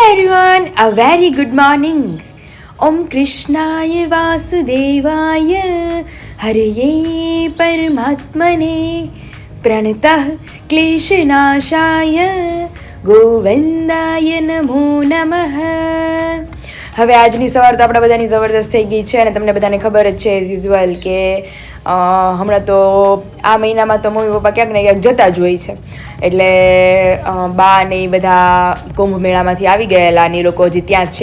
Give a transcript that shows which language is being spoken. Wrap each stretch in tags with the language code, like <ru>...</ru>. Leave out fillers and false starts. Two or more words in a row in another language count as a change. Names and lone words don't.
<en>everyone, a very good morning.</en> <sa>ॐ कृष्णाय वासुदेवाय हरये परमात्मने प्रणतः क्लेशनाशाय गोविन्दाय नमो नमः.</sa> <gu>હવે આજની સવાર તો આપણા બધાની જબરદસ્ત થઈ ગઈ છે અને તમને બધાને ખબર જ છે</gu> <en>as usual</en> <gu>કે હમણાં તો આ મહિનામાં તો મમ્મી પપ્પા ક્યાંક ને ક્યાંક જતા જ હોય છે. એટલે બા ને એ બધા કુંભ મેળામાંથી આવી ગયેલા અને એ લોકો હજી ત્યાં જ છે.</gu>